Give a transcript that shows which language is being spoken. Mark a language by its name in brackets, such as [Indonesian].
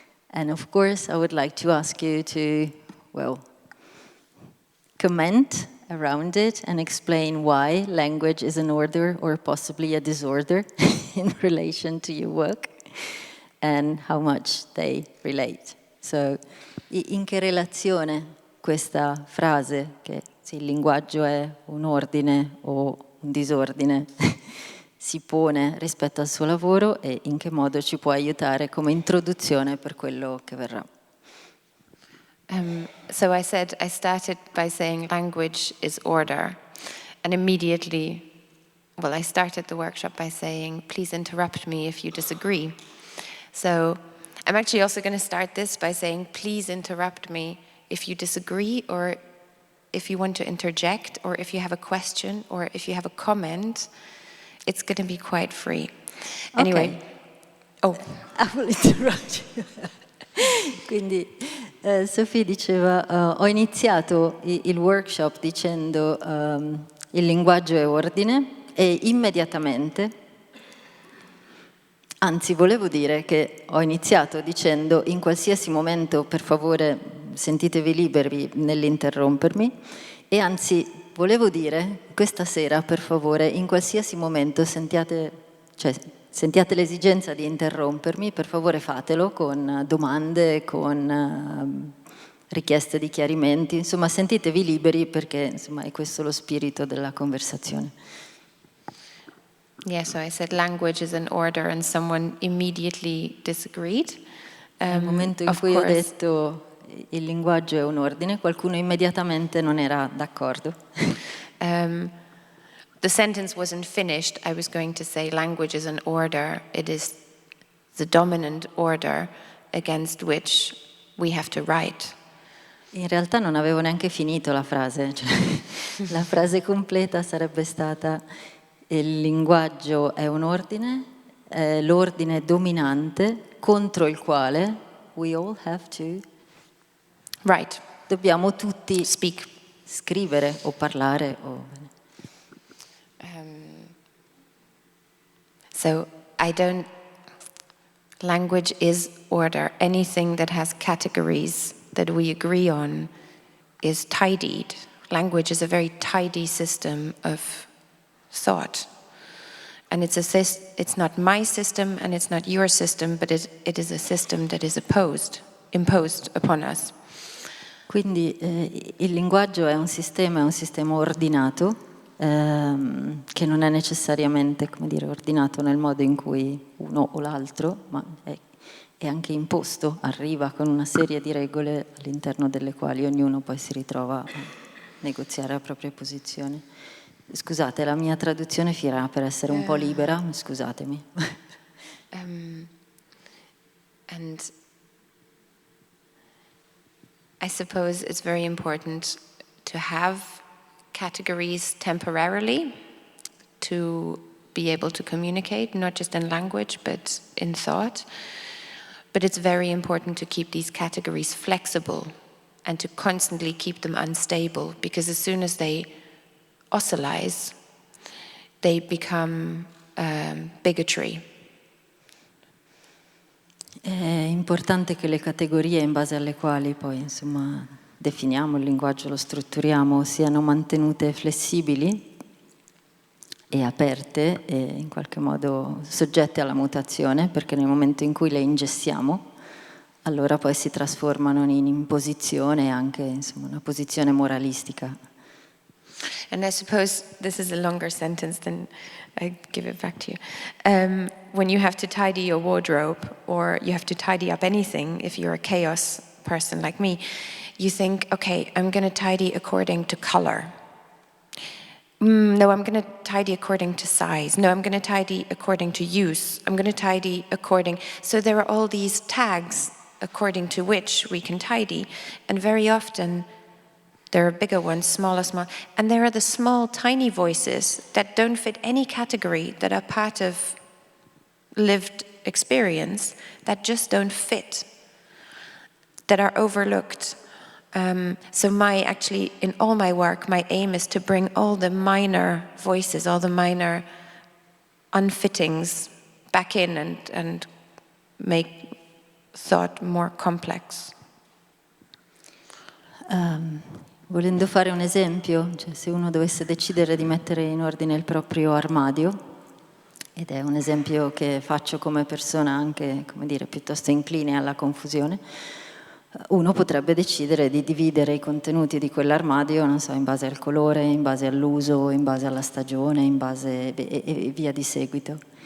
[English] And of course I would like to ask you to, well, comment around it and explain why language is an order or possibly a disorder in relation to your work and how much they relate. [Italian] So, in che relazione questa frase, che sì, il linguaggio è un ordine o un disordine, si pone rispetto al suo lavoro, e in che modo ci può aiutare come introduzione per quello che verrà. [English] So I started by saying language is order, and immediately, well, I started the workshop by saying, please interrupt me if you disagree. So I'm actually also going to start this by saying, please interrupt me if you disagree or if you want to interject, or if you have a question, or if you have a comment, it's going to be quite free. Anyway. Oh. I will interrupt you. [Italian] Quindi Sophie diceva, ho iniziato il workshop dicendo il linguaggio è ordine e immediatamente, anzi volevo dire che ho iniziato dicendo in qualsiasi momento per favore sentitevi liberi nell'interrompermi e anzi volevo dire questa sera per favore in qualsiasi momento sentiate l'esigenza di interrompermi, per favore fatelo con domande, con richieste di chiarimenti, insomma sentitevi liberi perché insomma è questo lo spirito della conversazione. [English] Yeah, so I said language is an order and someone immediately disagreed. [Italian] Nel momento in cui ho detto il linguaggio è un ordine, qualcuno immediatamente non era d'accordo. [English] The sentence wasn't finished. I was going to say language is an order. It is the dominant order against which we have to write. [Italian] In realtà non avevo neanche finito la frase, cioè, la frase completa sarebbe stata il linguaggio è un ordine, è l'ordine dominante contro il quale [English] we all have to write. [Italian] Dobbiamo tutti [English] speak, [Italian] scrivere o parlare o [English] So language is order. Anything that has categories that we agree on is tidied. Language is a very tidy system of thought. And it's not my system and it's not your system, but it is a system that is imposed upon us. [Italian] Quindi il linguaggio è un sistema ordinato, che non è necessariamente, come dire, ordinato nel modo in cui uno o l'altro, ma è anche imposto, arriva con una serie di regole all'interno delle quali ognuno poi si ritrova a negoziare la propria posizione. Scusate, la mia traduzione finirà per essere un po' libera, scusatemi. [English] And I suppose it's very important to have categories temporarily to be able to communicate, not just in language, but in thought. But it's very important to keep these categories flexible and to constantly keep them unstable, because as soon as they oscillate, they become bigotry. [Italian] È importante che le categorie in base alle quali poi insomma definiamo il linguaggio, lo strutturiamo, siano mantenute flessibili e aperte e in qualche modo soggette alla mutazione, perché nel momento in cui le ingessiamo allora poi si trasformano in imposizione e anche insomma una posizione moralistica. [English] And I suppose this is a longer sentence than I give it back to you. When you have to tidy your wardrobe or you have to tidy up anything, if you're a chaos person like me, you think, okay, I'm going to tidy according to color. No, I'm going to tidy according to size. No, I'm going to tidy according to use. I'm going to tidy according... So there are all these tags according to which we can tidy. And very often there are bigger ones, smaller, and there are the small, tiny voices that don't fit any category, that are part of lived experience, that just don't fit, that are overlooked. So actually, in all my work, my aim is to bring all the minor voices, all the minor unfittings back in and make thought more complex. [Italian] Volendo fare un esempio, cioè se uno dovesse decidere di mettere in ordine il proprio armadio, ed è un esempio che faccio come persona anche, come dire, piuttosto incline alla confusione, uno potrebbe decidere di dividere i contenuti di quell'armadio, non so, in base al colore, in base all'uso, in base alla stagione, in base e via di seguito.